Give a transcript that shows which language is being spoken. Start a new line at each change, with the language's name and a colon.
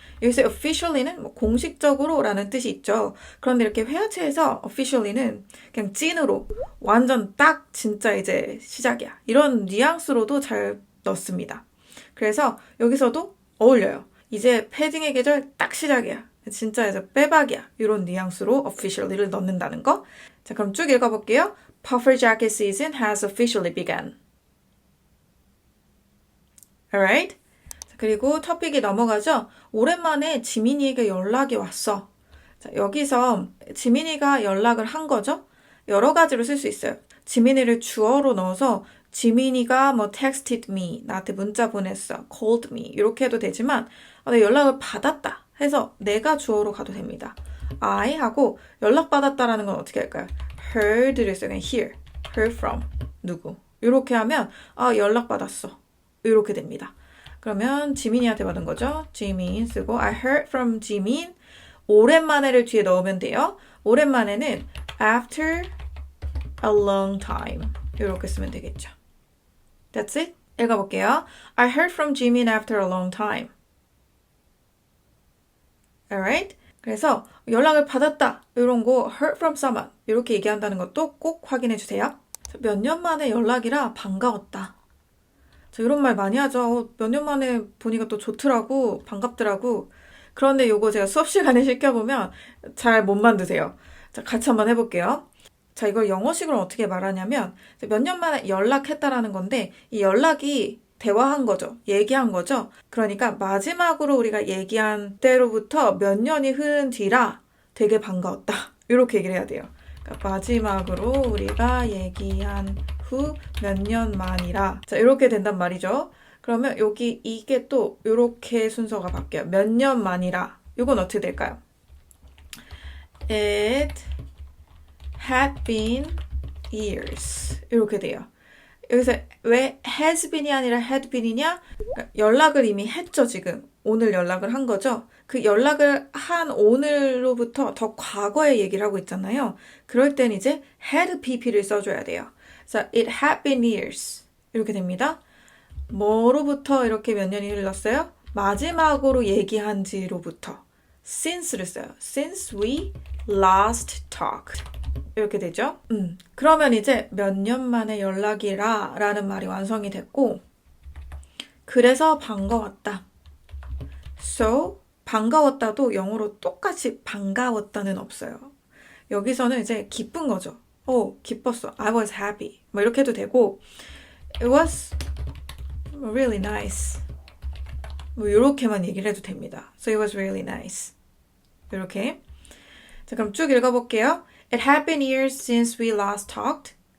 Korean: 여기서 officially는 뭐 공식적으로 라는 뜻이 있죠. 그런데 이렇게 회화체에서 officially는 그냥 찐으로 완전 딱 진짜 이제 시작이야. 이런 뉘앙스로도 잘 넣습니다. 그래서 여기서도 어울려요. 이제 패딩의 계절 딱 시작이야. 진짜 이제 빼박이야. 이런 뉘앙스로 officially를 넣는다는 거. 자, 그럼 쭉 읽어볼게요.
English: Puffer jacket season has officially begun. Alright?
Korean: 그리고 토픽이 넘어가죠. 오랜만에 지민이에게 연락이 왔어. 자, 여기서 지민이가 연락을 한 거죠. 여러 가지로 쓸 수 있어요. 지민이를 주어로 넣어서 지민이가 뭐
English: texted me,
Korean: 나한테 문자 보냈어,
English: called me
Korean: 이렇게 해도 되지만 내가 연락을 받았다 해서 내가 주어로 가도 됩니다. I 하고 연락받았다라는 건 어떻게 할까요? heard를 써요. 그냥 hear,
English: heard from
Korean: 누구 이렇게 하면 연락받았어 이렇게 됩니다. 그러면 지민이한테 받은 거죠. 지민 쓰고
English: I heard from
Korean: 지민. 오랜만에를 뒤에 넣으면 돼요. 오랜만에는
English: after a long time
Korean: 이렇게 쓰면 되겠죠.
English: That's it.
Korean: 읽어볼게요.
English: I heard from 지민 after a long time. Alright?
Korean: 그래서 연락을 받았다 이런 거
English: heard from someone
Korean: 이렇게 얘기한다는 것도 꼭 확인해 주세요. 몇 년 만에 연락이라 반가웠다. 저 이런 말 많이 하죠. 몇 년 만에 보니까 또 좋더라고, 반갑더라고. 그런데 요거 제가 수업 시간에 시켜보면 잘 못 만드세요. 자, 같이 한번 해볼게요. 자, 이걸 영어식으로 어떻게 말하냐면 몇 년 만에 연락했다라는 건데 이 연락이 대화한 거죠. 얘기한 거죠. 그러니까 마지막으로 우리가 얘기한 때로부터 몇 년이 흐른 뒤라 되게 반가웠다. 이렇게 얘기를 해야 돼요. 그러니까 마지막으로 우리가 얘기한 후 몇 년 만이라 자 이렇게 된단 말이죠. 그러면 여기 이게 또 이렇게 순서가 바뀌어요. 몇 년 만이라 이건 어떻게 될까요?
English: It had been years
Korean: 이렇게 돼요. 여기서 왜 has been이 아니라 had been이냐? 그러니까 연락을 이미 했죠, 지금. 오늘 연락을 한 거죠. 그 연락을 한 오늘로부터 더 과거의 얘기를 하고 있잖아요. 그럴 땐 이제 had pp를 써줘야 돼요. 그래서
English: it had been years. 이렇게 됩니다.
Korean: 뭐로부터 이렇게 몇 년이 흘렀어요? 마지막으로 얘기한 지로부터 since를 써요.
English: Since we last talked.
Korean: 이렇게 되죠. 그러면 이제 몇 년 만에 연락이라 라는 말이 완성이 됐고 그래서 반가웠다. So, 반가웠다도 영어로 똑같이 반가웠다는 없어요. 여기서는 이제 기쁜 거죠. 기뻤어.
English: I was happy.
Korean: 뭐 이렇게 해도 되고
English: It was really nice.
Korean: 뭐 이렇게만 얘기를 해도 됩니다.
English: So it was really nice.
Korean: 이렇게. 자, 그럼 쭉 읽어볼게요.
English: It had been years since we last talked.